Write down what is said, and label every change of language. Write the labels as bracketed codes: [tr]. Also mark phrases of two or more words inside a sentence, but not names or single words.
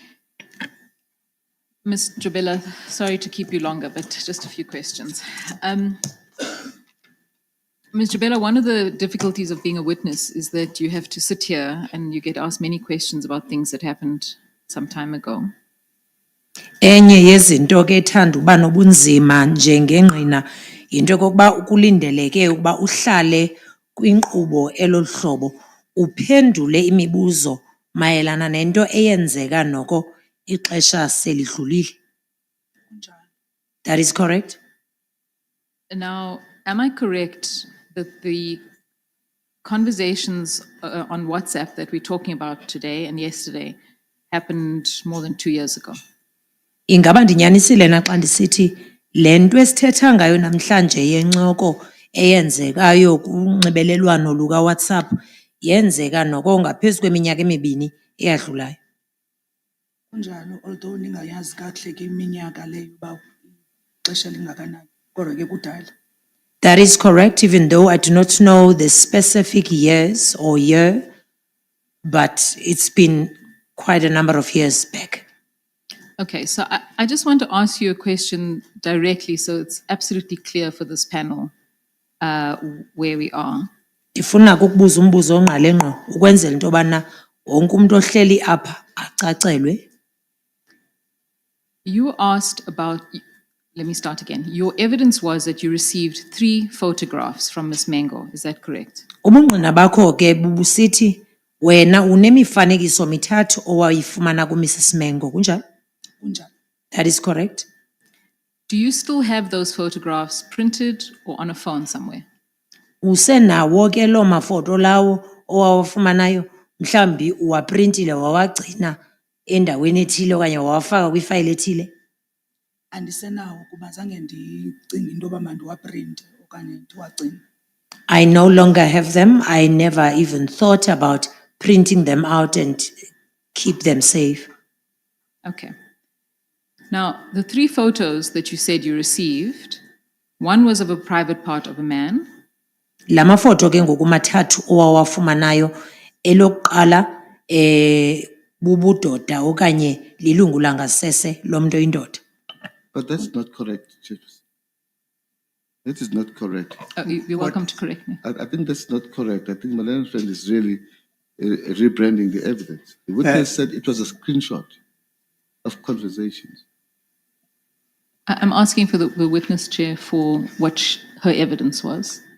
[en] Ms. Jobela, sorry to keep you longer, but just a few questions. Ms. Jobela, one of the difficulties of being a witness is that you have to sit here and you get asked many questions about things that happened some time ago. [xh] Enye yezinto ke ethanda uba nobunzima njengengqina yinto yokokuba ukulindeleke ukuba uhlale kwinkqubo eloluhlobo uphendule imibuzo mayelana nento eyenzeka noko ixesha selidlulile. [en] That is correct? Now, am I correct that the conversations on WhatsApp that we're talking about today and yesterday happened more than 2 years ago? [xh] Ingaba ndinyanisile na xa ndisithi le nto esithetha ngayo namhlanje yencoko eyenzekayo kunxibelelwano luka-WhatsApp yenzeka noko ngaphezu kweminyaka emibini eyadlulayo? Kunjalo, although ningayazi kakuhle ke iminyaka leyo uba ixesha lingakanani, kodwa ke kudala. [en] That is correct, even though I do not know the specific years or year, but it's been quite a number of years back. Okay, so I just want to ask you a question directly so it's absolutely clear for this panel where we are. [xh] Ndifuna ukukubuza umbuzo ongqale ngqo ukwenzela into yobana wonke umuntu ohleli apha acacelwe. [en] You asked about, let me start again. Your evidence was that you received 3 photographs from Miss Mengo. Is that correct? [xh] Ubungqina bakho ke bubusithi wena unemifanekiso mithathu owayifumana kuMrs Mengo, kunjalo? Kunjalo. [en] That is correct. Do you still have those photographs printed or on a phone somewhere? [xh] Usenawo ke loo mafoto lawo owawafumanayo mhlambi uwaprintile wawagcina endaweni ethile okanye wawafaka kwifayile ethile? Andisenawo kuba zange ndicinge into yoba mandiwaprinte okanye ndiwagcine. [en] I no longer have them. I never even thought about printing them out and keep them safe. Okay. Now, the 3 photos that you said you received, one was of a private part of a man. [xh] La mafoto ke ngoku mathathu owawafumanayo elokuqala bubudoda okanye lilungu langasese lomntu oyindoda. [en] But that's not correct, Chiefs. That is not correct. You're welcome to correct me. I think that's not correct. I think Malene friend is really rebranding the evidence. The witness said it was a screenshot of conversations. I'm asking for the witness chair for what her evidence was.